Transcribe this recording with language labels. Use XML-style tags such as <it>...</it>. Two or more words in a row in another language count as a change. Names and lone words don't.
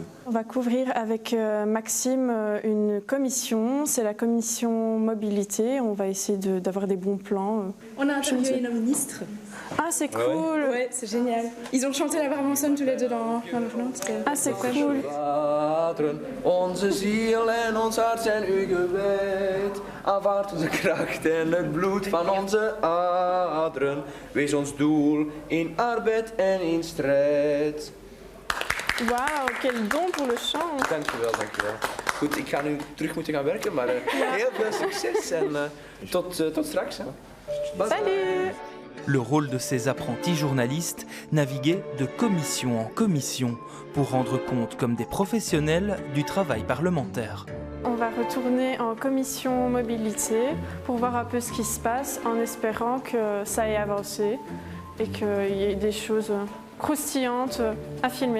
<fr>On va couvrir avec Maxime une commission, c'est la commission mobilité. On va essayer d'avoir des bons plans. On a interviewé nos ministres. Ah, c'est cool. Ouais, c'est génial. Ils ont chanté la Barmanson tous les deux dans le film. Ah, c'est cool.</fr> <nl>Onze ziel en ons hart zijn u gewijd. Aanvaard onze kracht en het bloed van onze aderen. Wees ons doel in arbeid en in strijd. Wauw,</nl> <fr>quel don pour le chant.</fr> <nl>Dankjewel, dankjewel. Goed, ik ga nu terug moeten gaan werken, maar heel veel succes en tot straks. Hè. Bye.</nl> <fr>Salut. Le rôle de ces apprentis journalistes, naviguer de commission en commission pour rendre compte comme des professionnels du travail parlementaire. On va retourner en commission mobilité pour voir un peu ce qui se passe en espérant que ça ait avancé et qu'il y ait des choses croustillantes à filmer.</fr>